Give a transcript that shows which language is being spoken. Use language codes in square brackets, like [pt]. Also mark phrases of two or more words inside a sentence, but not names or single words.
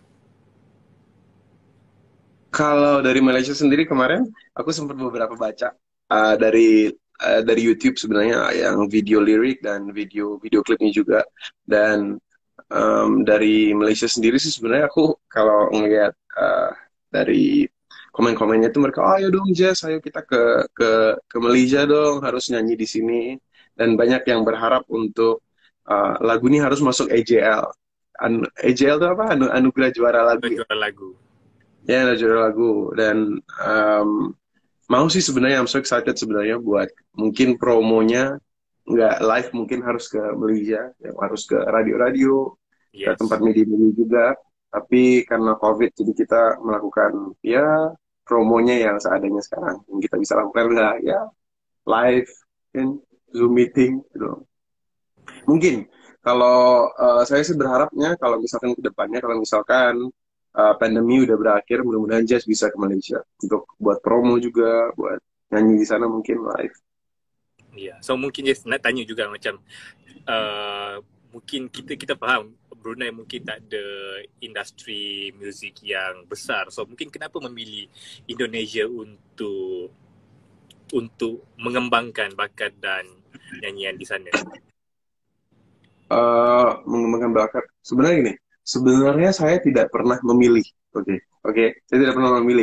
[id] Kalau dari Malaysia sendiri kemarin aku sempat beberapa baca dari YouTube sebenarnya yang video lirik dan video video klipnya juga dan dari Malaysia sendiri sih sebenarnya aku kalau ngelihat dari komen-komennya itu mereka, oh, ayo dong Jess, ayo kita ke Malaysia dong, harus nyanyi di sini. Dan banyak yang berharap untuk lagu ini harus masuk AJL. AJL itu apa? Anugerah juara lagu ya. Juara lagu. Ya, ada juara lagu. Dan mau sih sebenarnya, [en] I'm so excited [id] sebenarnya buat mungkin promonya nggak live, mungkin harus ke Malaysia, ya, harus ke radio-radio, ke tempat Yes. media-media juga. Tapi karena COVID, jadi kita melakukan ya promonya yang seadanya sekarang. Yang kita bisa lakukan nggak ya live, kan, Zoom meeting, gitu. Mungkin kalau saya sih berharapnya kalau misalkan ke depannya, kalau misalkan pandemi udah berakhir, mudah-mudahan Jazz bisa ke Malaysia untuk buat promo juga, buat nyanyi di sana mungkin live. Ya. Yeah. [ms] So mungkin Jess nak tanya juga macam mungkin kita faham Brunei mungkin tak ada industri muzik yang besar. So mungkin kenapa memilih Indonesia untuk mengembangkan bakat dan nyanyian di sana? Mengembangkan bakat. [id] Sebenarnya gini, sebenarnya saya tidak pernah memilih. Oke, saya tidak pernah memilih.